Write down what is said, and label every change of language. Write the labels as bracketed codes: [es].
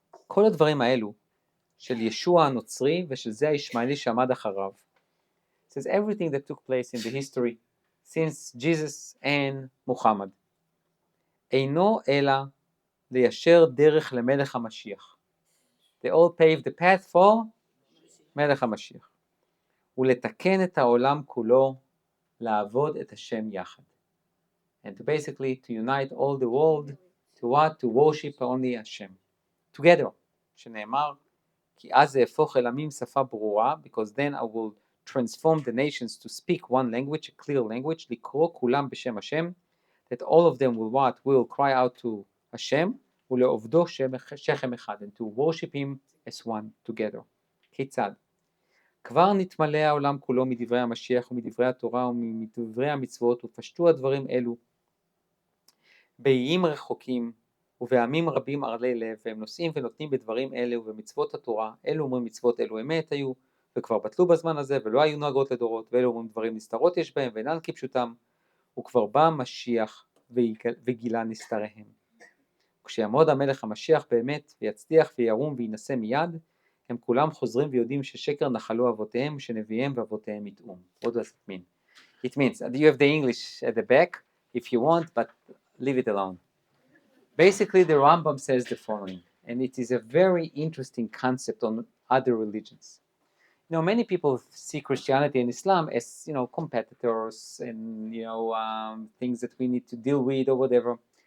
[he] כל הדברים האלו של ישוע הנוצרי ושל זה הישמעאלי שעמד אחריו. [en] It says everything that took place in the history since Jesus and Muhammad. [he] אינו אלא ליישר דרך למלך המשיח. [en] They all paved the path for מלך המשיח. [he] ולתקן את העולם כולו, לעבוד את השם יחד. [en] And to basically to unite all the world to what? To worship only Hashem. Together. [he] שנאמר, כי אז אהפוך אל עמים שפה ברורה, [en] because then I will transform the nations to speak one language, a clear language, [he] לקרוא כולם בשם השם, [en] that all of them will what? Will cry out to Hashem, [he] ולעובדו שכם אחד, [en] and to worship him as one together. [he] כיצד? כבר נתמלא העולם כולו מדברי המשיח ומדברי התורה ומדברי המצוות, ופשטו הדברים אלו באיים רחוקים ובעמים רבים ערלי לב, והם נושאים ונותנים בדברים אלה ובמצוות התורה. אלו אומרים מצוות אלו אמת היו וכבר בטלו בזמן הזה ולא היו נוהגות לדורות, ואלו אומרים דברים נסתרות יש בהם ואינן כפשוטם, וכבר בא משיח וגילה נסתריהם. כשיעמוד המלך המשיח באמת ויצליח וירום וינשא מיד, הם כולם חוזרים ויודעים ששקר נחלו אבותיהם, שנביאיהם ואבותיהם יטעו. [en] What does it mean? It means, you have the English at the back if you want, but leave it alone. Basically, the Rambam says the following, and it is a very interesting concept on other religions. You know, many people see Christianity and Islam as, you know, competitors and, you know, things that we need to deal with or whatever.